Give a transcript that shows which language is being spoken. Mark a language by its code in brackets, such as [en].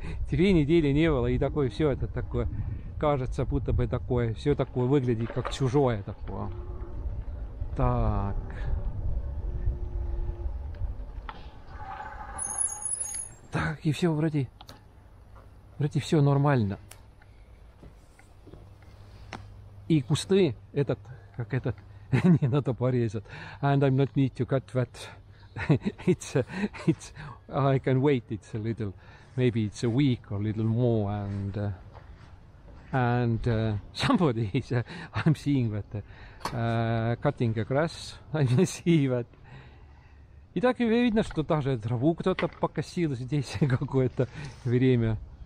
[ru] 2 недели не было, и такое все это такое, кажется, будто бы такое, все такое выглядит как чужое такое. Так. Так, и все вроде все нормально. И кусты, не надо порезать. [en] And I'm not need to cut that. It's I can wait, it's a little, maybe it's a week or a little more, and somebody is, I'm seeing that cutting the grass, I see that. [ru] И так и видно, что даже траву кто-то покосил здесь какое-то время.